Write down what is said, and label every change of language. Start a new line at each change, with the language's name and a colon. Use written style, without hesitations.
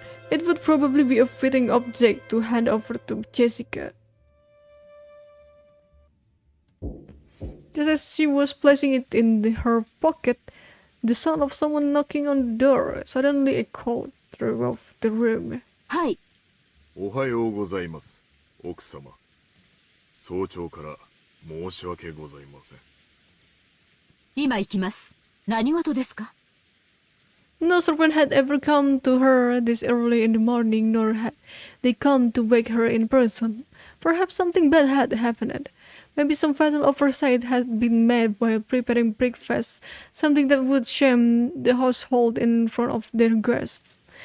English: It would probably be a fitting object to hand over to Jessica. Just as she was placing it in her pocket, the sound of someone knocking on the door suddenly echoed throughout the room.
Japanese: はい。おはようございます、奥様。早朝から申し訳ございません。今行きます。何事ですか？
English: No servant had ever come to her this early in the morning, nor had they come to wake her in person. Perhaps something bad had happened. Maybe some fatal oversight had been made while preparing breakfast, something that would shame the household in front of their guests.